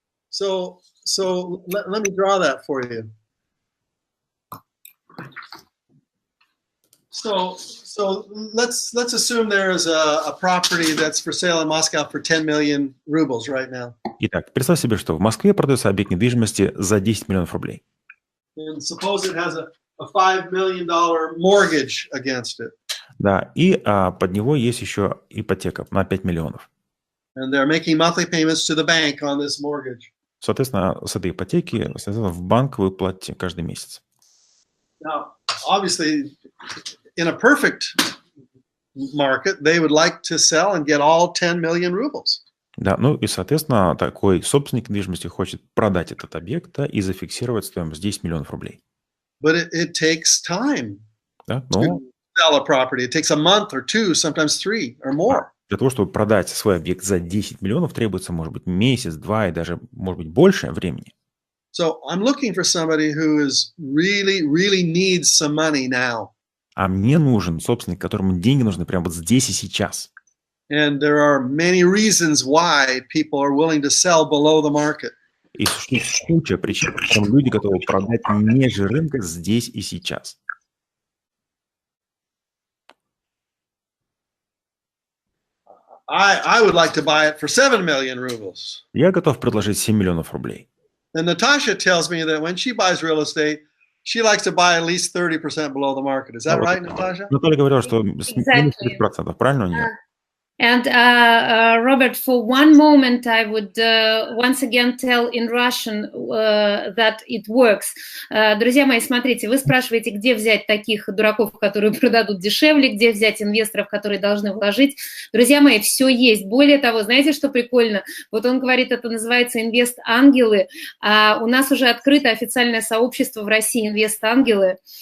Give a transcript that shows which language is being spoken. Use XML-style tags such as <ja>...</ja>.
<en>So let me draw that for you. So let's assume there is a property that's for sale in Moscow for 10 million rubles right now.</en> <ru>Итак, представь себе, что в Москве продается объект недвижимости за 10 миллионов рублей.</ru> <en>And suppose it has a $5 million mortgage against it.</en> <ru>Да, и под него есть еще ипотека на 5 миллионов.</ru> <en>And they're making monthly payments to the bank on this mortgage.</en> <ru>Соответственно, с этой ипотеки в банк вы платите каждый месяц.</ru> <en>Now, obviously, in a perfect market, they would like to sell and get all 10 million rubles.</en> <ru>Да, ну и, соответственно, такой собственник недвижимости хочет продать этот объект, да, и зафиксировать стоимость 10 миллионов рублей.</ru> <en>But it takes time</en> <ru>Да,</ru> <en>to</en> <ru>но</ru> <en>sell a property. It takes a month or two, sometimes 3 or more.</en> <ru>для того, чтобы продать свой объект за 10 миллионов, требуется, может быть, месяц, два и даже, может быть, больше времени.</ru> <en>So I'm looking for somebody who is really needs some money now.</en> <ru>А мне нужен собственник, которому деньги нужны прямо вот здесь и сейчас.</ru> <en>And there are many reasons why people are willing to sell below the market.</en> <ru>И существует куча причин, почему люди готовы продать ниже рынка здесь и сейчас.</ru> <en>I would like to buy it for 7 million rubles.</en> <ru>Я готов предложить 7 миллионов рублей.</ru> <en>And Natasha tells me that when she buys real estate, she likes to buy at least 30% below the market. Is that right, Natasha?</en> <ru>Наталья говорила, что минус 30%, правильно у нее?</ru> <en>And Robert, for one moment, I would once again tell in Russian that it works.</en> <ru>Друзья мои, смотрите, вы спрашиваете, где взять таких дураков, которые продадут дешевле, где взять инвесторов, которые должны вложить. Друзья мои, все есть. Более того, знаете, что прикольно? Вот он говорит, это называется инвест-ангелы. А у нас уже открыто официальное сообщество в России инвест-ангелы.</ru>